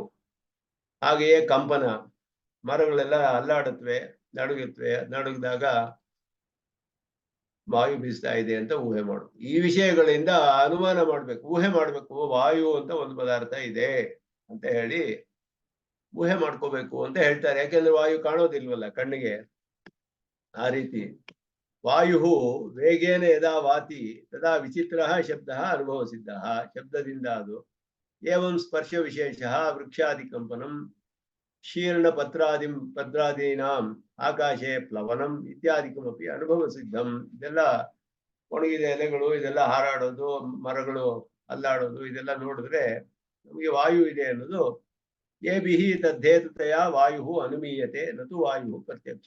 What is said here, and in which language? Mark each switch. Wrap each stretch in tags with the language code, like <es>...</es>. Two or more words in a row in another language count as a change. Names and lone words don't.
<kn>ಹಾಗೆಯೇ ಕಂಪನ, ಮರಗಳೆಲ್ಲ ಅಲ್ಲಾಡುತ್ತವೆ, ನಡುಗಿದಾಗ ವಾಯು ಬೀಸ್ತಾ ಇದೆ ಅಂತ ಊಹೆ ಮಾಡು. ಈ ವಿಷಯಗಳಿಂದ ಅನುಮಾನ ಮಾಡ್ಬೇಕು, ಊಹೆ ಮಾಡ್ಬೇಕು. ವಾಯು ಅಂತ ಒಂದು ಪದಾರ್ಥ ಇದೆ ಅಂತ ಹೇಳಿ ಊಹೆ ಮಾಡ್ಕೋಬೇಕು ಅಂತ ಹೇಳ್ತಾರೆ. ಯಾಕೆಂದ್ರೆ ವಾಯು ಕಾಣೋದಿಲ್ವಲ್ಲ ಕಣ್ಣಿಗೆ. ಆ ರೀತಿ</kn> <sa>वायु वेगेन यदा वाति तदा विचित्र शब्द अनुभव सिद्ध.</sa> <kn>ಶಬ್ದದಿಂದ ಅದು</kn> <sa>एवं स्पर्श विशेष वृक्षादि कम्पनं शीर्ण पत्रादीनां आकाशे प्लवनं इत्यादिकमपि अनुभव सिद्धं.</sa> <kn>ಇದೆಲ್ಲ ಒಣಗಿದ ಎಲೆಗಳು ಇದೆಲ್ಲ ಹಾರಾಡೋದು, ಮರಗಳು ಅಲ್ಲಾಡೋದು, ಇದೆಲ್ಲ ನೋಡಿದ್ರೆ ನಮಗೆ ವಾಯು ಇದೆ ಅನ್ನೋದು</kn> <sa>एभिः तद्धेतुतया वायुः अनुमीयते न तु वायुः प्रत्यक्षः.</sa>